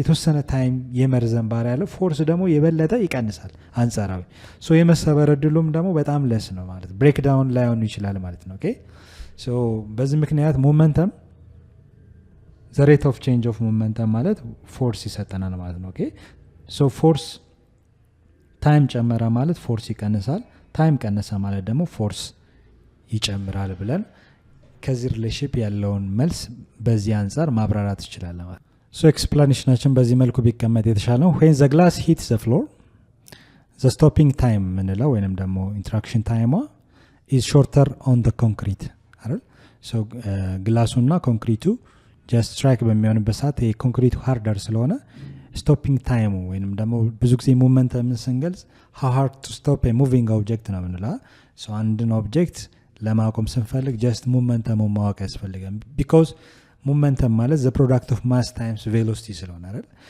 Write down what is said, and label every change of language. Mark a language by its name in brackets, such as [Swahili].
[Amharic] የተወሰነ ታይም የመርዘን ባህሪ ያለው፣ ፎርስ ደግሞ የበለጠ ይቀንሳል አንጻራዊ። ሶ የመሰበር እድሉም ደግሞ በጣም ለስ ነው ማለት ብሬክዳውን ላይሆኑ ይችላል ማለት ነው። ኦኬ ሶ በዚህ ምክንያት ሞመንተም ዘ ሬት ኦፍ ቼንጅ ኦፍ ሞመንተም ማለት ፎርስ ይሰጠናል ማለት ነው። ኦኬ ሶ ፎርስ ታይም ጨመረ ማለት ፎርስ ይቀንሳል፣ ታይም ቀነሰ ማለት ደግሞ ፎርስ ይጨምራል ብለን ከዚህ ሪሌሽንሺፕ ያለውን መልስ በዚህ አንጻር ማብራራት ይችላል ማለት ነው። ሶ ኤክስፕላኔሽናችን በዚህ መልኩ ቢቀመጥ የተሻለ ነው። [English] when the glass hits the floor the stopping time [Amharic] ምንለው ወይንም ደግሞ ኢንትራክሽን ታይሟ [English] is shorter on the concrete [Amharic] አይደል? ሶ ግላሱና ኮንክሪቱ ጀስት ስትራይክ በሚሆንበት ሰዓት የኮንክሪቱ ሃርደር ስለሆነ ስቶፒንግ ታይሙ ወይንም ደግሞ ብዙ ጊዜ ሞመንተም ስንገልጽ [English] how hard to stop a moving object [Amharic] ነው ምንላ። ሶ አንድን ኦብጀክት ለማቆም ስንፈልግ ጀስት ሞመንተሙ ማወቅ ያስፈልጋል። ቢኮዝ ሞመንተም ማለት [English] the product of mass times velocity [Amharic] ስለሆነ አይደል?